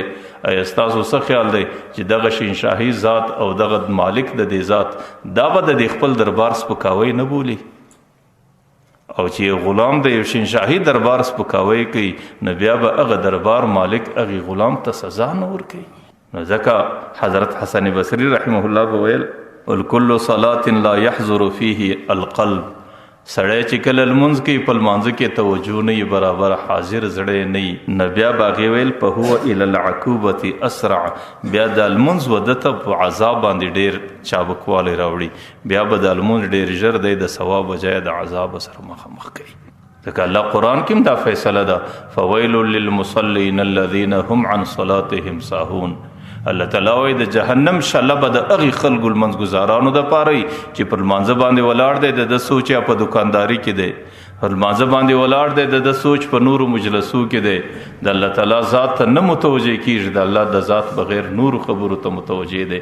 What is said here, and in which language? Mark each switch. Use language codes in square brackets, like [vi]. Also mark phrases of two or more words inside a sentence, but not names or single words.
[ps] ایا ستاسو څه خیال دی چې دغه شنشاهي ذات او دغه مالک د دې ذات دا به د خپل دربار سپکاوی نه بولي؟ او چې غلام د یو شنشاهي دربار سپکاوی کوي، نو بیا به هغه دربار مالک هغې غلام ته سزا نه ورکوي. نو ځکه حضرت حسن بصري [ar] رحمه الله [ps] به ویل [ar] الکل صلاة لا يحضر فيه القلب، [ps] سړی چې کله لمونځ کوي په لمانځه کې توجه نه وي برابر، حاضر زړی نه وي، نو بیا به هغې ویل [ar] فهو الى العقوبة اسرع، [ps] بیا د لمونځ و ده ته په عذاب باندې ډېر چابکوالی راوړي، بیا به د لمونځ ډېر ژر دی د ثواب بجای د عذاب سره مخامخ کوي. ځکه الله قرآن کې هم دا فیصله ده [ar] فویل للمصلین الذین هم عن صلاتهم ساهون. [ps] الله تعالی وایي د جهنم شله به د هغې خلکو لمونځګزارانو دپاره وي چې پر لمانځه باندې ولاړ دی، د ده سوچ یا په دکانداري کې دی، پر لمانځه باندې ولاړ دی، د ده سوچ په نورو مجلسو کې دی، د الله تعالی ذات ته نه متوجه کېږي، د الله د ذات بغیر نورو خبرو ته متوجه دی.